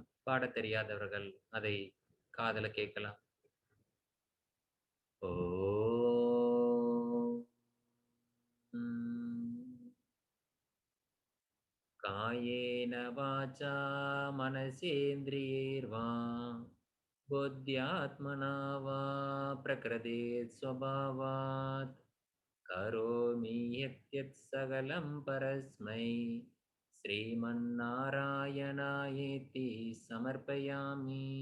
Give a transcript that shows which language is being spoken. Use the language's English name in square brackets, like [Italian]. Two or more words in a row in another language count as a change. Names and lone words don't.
[Tamil] பாடத் தெரியாதவர்கள் அதை காதுல கேட்கலாம். [Sanskrit] ओम् कायेन वाचा मनसेन्द्रियैर्वा बुद्ध्यात्मना वा प्रकृते स्वभावात् करोमि यत् सकलं परस्मै श्रीमन्नारायणायेति समर्पयामि.